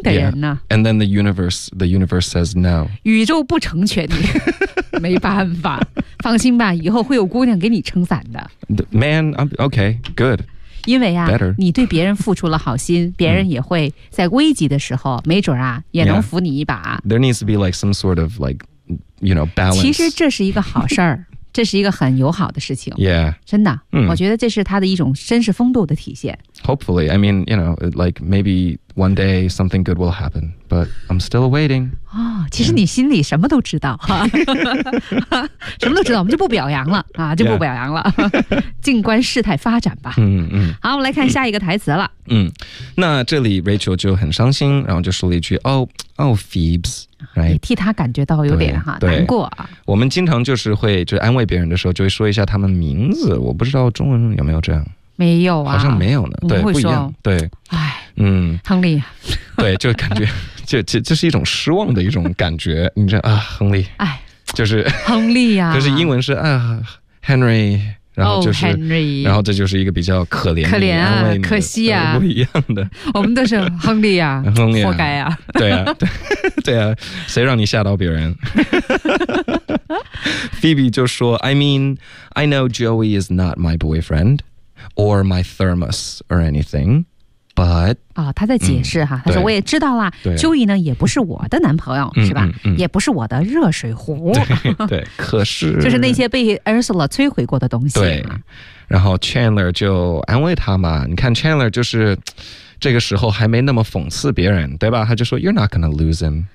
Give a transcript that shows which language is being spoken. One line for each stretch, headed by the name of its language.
English: Yeah. And then the universe says no.
Chinese: 宇宙不成全你，没办法。放心吧，以后会有姑娘给你撑伞的。
English: Man, okay, good.
Chinese: 因为啊，
English: Better.
Chinese: 你对别人付出了好心，别人也会在危急的时候，没准啊，也能扶你一把。
English: Yeah. There needs to be like some sort of like, you know, balance.
Chinese: 其实这是一个好事儿。这是一个很友好的事情
English: Yeah
Chinese: 真的、我觉得这是他的一种绅士风度的体现
English: Hopefully I mean you know like maybe one day something good will happen but I'm still waiting
Chinese: 哦，其实你心里什么都知道、什么都知道我们就不表扬了啊，就不表扬了、静观事态发展吧好我们来看下一个台词了那这里 Rachel 就很伤心然后就说了一句
English: Oh Phoebs Right.
Chinese: 也替他感觉到有点哈难过、我们经常就是会就安慰别人的时候就会说一下他们名字我不知道中文有没有这样没有啊好像没有呢对不一样对哎亨利对就感觉就是一种失望的一种感觉你知道啊亨利哎就是亨利啊就是英文是啊 Henry 然后就是、
English: Henry
Chinese: 然后这就是一个比较可怜可怜啊安慰你可惜啊不一样的我们都是亨利啊亨利啊活该啊对啊对啊谁让你吓到别人
English: Phoebe
Chinese: 就说
English: I mean, I know Joey is not my boyfriend or my thermos or anything, but...、
Chinese: 哦、他在解释哈、嗯、他说我也知道啦 Joey 呢也不是我的男朋友、嗯、是吧、嗯嗯、也不是我的热水壶。对, 对可是。就是那些被 Ursula 摧毁过的东西。对。然后 Chandler 就安慰他嘛，你看 Chandler 就是这个时候还没那么讽刺别人，对吧？他就说
English: You're not gonna lose him，